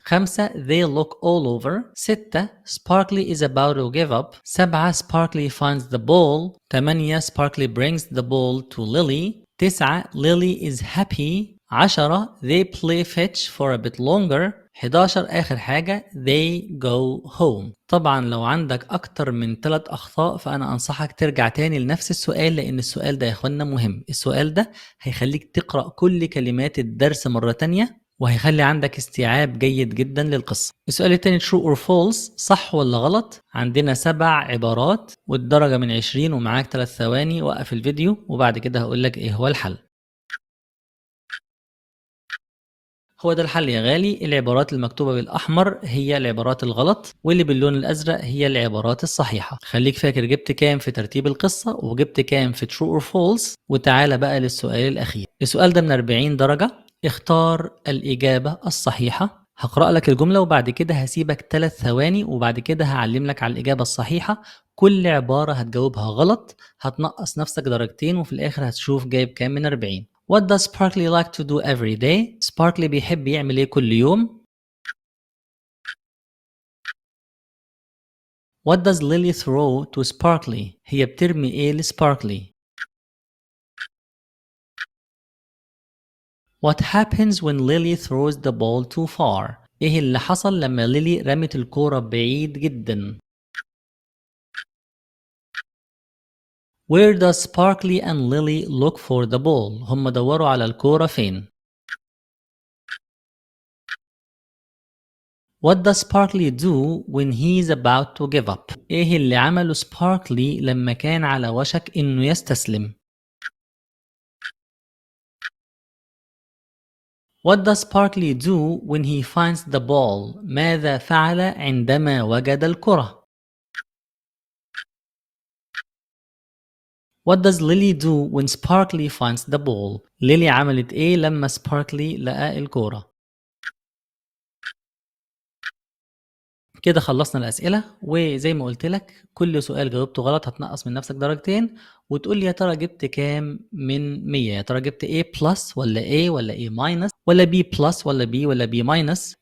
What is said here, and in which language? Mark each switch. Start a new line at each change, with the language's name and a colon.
English: 5 they look all over. 6 Sparkly is about to give up. 7 Sparkly finds the ball. 8 Sparkly brings the ball to Lily. 9 Lily is happy. 10 they play fetch for a bit longer.
Arabic: 11 آخر حاجة
English: they go home.
Arabic: طبعا لو عندك أكتر من 3 أخطاء فأنا أنصحك ترجع تاني لنفس السؤال، لأن السؤال ده يا إخوانا مهم. السؤال ده هيخليك تقرأ كل كلمات الدرس مرة تانية وهيخلي عندك استيعاب جيد جدا للقصة. السؤال التاني
English: true or false،
Arabic: صح ولا غلط. عندنا 7 عبارات والدرجة من 20 ومعاك 3 ثواني. وقف الفيديو وبعد كده هقولك إيه هو الحل. هو ده الحل يا غالي. العبارات المكتوبة بالأحمر هي العبارات الغلط، واللي باللون الأزرق هي العبارات الصحيحة. خليك فاكر جبت كام في ترتيب القصة وجبت كام في
English: true or false.
Arabic: وتعالى بقى للسؤال الأخير. السؤال ده من 40 درجة. اختار الإجابة الصحيحة. هقرأ لك الجملة وبعد كده هسيبك 3 ثواني وبعد كده هعلم لك على الإجابة الصحيحة. كل عبارة هتجاوبها غلط هتنقص نفسك درجتين وفي الآخر هتشوف جايب كام من 40.
English: What does Sparkly like to do every day? Sparkly
Arabic: بيحب يعمل ايه كل يوم؟
English: What does Lily throw to Sparkly?
Arabic: هي بترمي ايه لسباركلي؟
English: What happens when Lily throws the ball too far?
Arabic: ايه اللي حصل لما ليلي رمت الكورة بعيد جدا؟
English: Where does Sparkly and Lily look for the ball?
Arabic: هم دوروا على الكورة فين؟
English: What does Sparkly do when he's about to give up?
Arabic: ايه اللي عمله Sparkly لما كان على وشك انه يستسلم؟
English: What does Sparkly do when he finds the ball?
Arabic: ماذا فعل عندما وجد الكرة؟
English: What does Lily do when Sparkly finds the ball?
Arabic: ليلي عملت ايه لما Sparkly لقى الكرة؟ كده خلصنا الأسئلة، وزي ما قلت لك كل سؤال جاوبته غلط هتنقص من نفسك درجتين، وتقول لي يا ترى جبت كام من 100، يا ترى جبت A بلس ولا A ولا A ماينس ولا B بلس ولا B ولا B ماينس.